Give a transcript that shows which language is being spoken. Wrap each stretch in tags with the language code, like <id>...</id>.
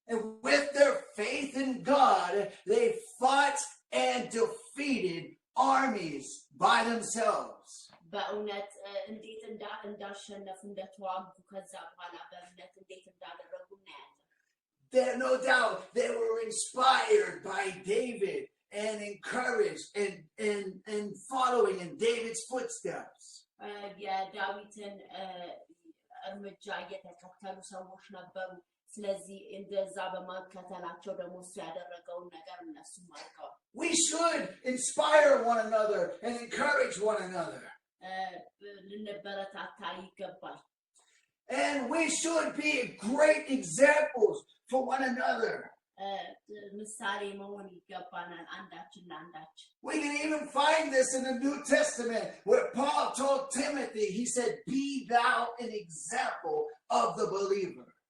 <en>And with their faith in God, they fought and defeated armies by themselves.</en> <am>በእውነት እንዴት እንዳሸነፉ እንደተዋጉ ከዛ በኋላ በእምነት እንዴት እንዳደረጉ እናያለን።</am> <en>There, no doubt, they were inspired by David and encouraged and following in David's footsteps.</en> <am>የዳዊትን እርምጃ እየተከተሉ ሰዎች ነበሩ። ስለዚህ እንደዛ በማከተላቸው ደግሞ እሱ ያደረገውን ነገር እነሱም አድርገዋል።</am> <en>We should inspire one another and encourage one another.</en> <am>ልንበረታታ ይገባል።</am> <en>And we should be great examples for one another.</en> <am>ምሳሌ መሆን ይገባናል አንዳችን ለአንዳች</am> <en>We can even find this in the New Testament where Paul told Timothy, he said, be thou an example of the believer.</en>